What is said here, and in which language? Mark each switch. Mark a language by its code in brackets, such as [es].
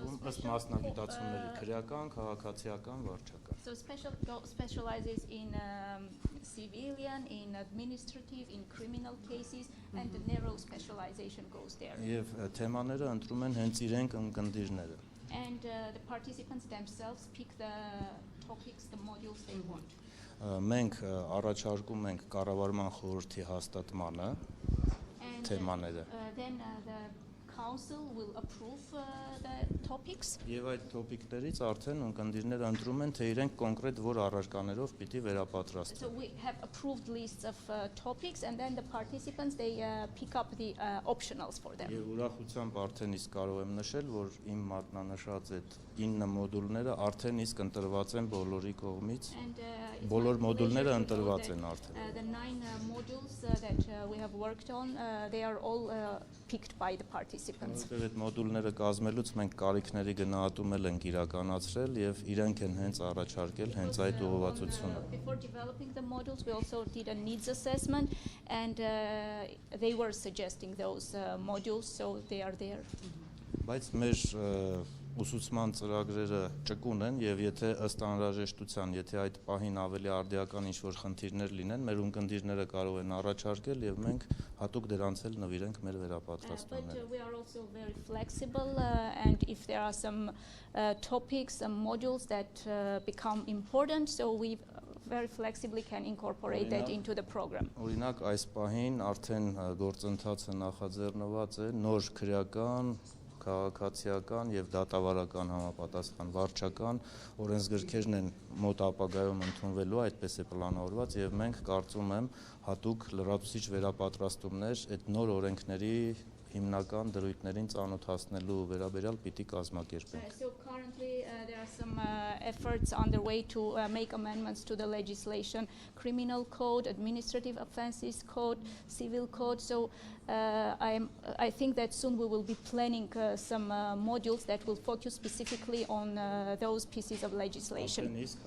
[hy] Ըստ մասնագիտացումների քրեական, քաղաքացիական, վարչական։ [en] So specializes in civilian, in administrative, in criminal cases, and the narrow specialization goes there. [hy] Եվ թեմաները ընտրում են հենց իրենք ընկնդիրները։ [en] And the participants themselves pick the topics, the modules they want. [hy] Մենք առաջարկում ենք կառավարման խորհրդի հաստատմանը թեմաները։ [en] Then the council will approve the topics. [hy] Եվ այդ տոպիկներից արդեն ընկնդիրները ընտրում են, թե իրենք կոնկրետ որ առարկաներով պիտի վերապատրաստեն։ [en] So we have approved lists of topics, and then the participants they pick up the optionals for them. [hy] Եվ ուրախությամբ արդեն իսկ կարող եմ նշել, որ իմ մատնանշած այդ 9 մոդուլները արդեն իսկ ընտրված են բոլորի կողմից։ Բոլոր մոդուլները ընտրված են արդեն։ [en] The 9 modules that we have worked on, they are all picked by the participants. [hy] Որովհետև այդ մոդուլները կազմելուց մենք կարիքների գնահատում ենք իրականացրել եւ իրենք են հենց առաջարկել հենց այդ ուղղվածությունը։ [en] Before developing the modules, we also did a needs assessment, and they were suggesting those modules, so they are there. [hy] Բայց մեր ուսուցման ծրագրերը ճկուն են եւ եթե ըստ անհրաժեշտության, եթե այդ պահին ավելի արդիական ինչ-որ խնդիրներ լինեն, մեր ունկնդիրները կարող են առաջարկել եւ մենք հատուկ դրանց էլ նվիրենք մեր վերապատրաստումները։ [en] But we are also very flexible, and if there are some topics, some modules that become important, so we very flexibly can incorporate that into the program. [hy] Օրինակ այս պահին արդեն գործընթացը նախաձեռնված է նոր քրեական, քաղաքացիական եւ դատավարական համապատասխան վարչական օրենսգրքերն են մոտ ապագայում ընդունվելու, այդպես է պլանավորված եւ մենք կարծում եմ հատուկ լրացուցիչ վերապատրաստումներ այդ նոր օրենքների հիմնական դրույթներին ծանոթացնելու վերաբերյալ պիտի կազմակերպենք։ [en] So currently there are some efforts underway to make amendments to the legislation, criminal code, administrative offenses code, civil code. So I think that soon we will be planning some modules that will focus specifically on those pieces of legislation.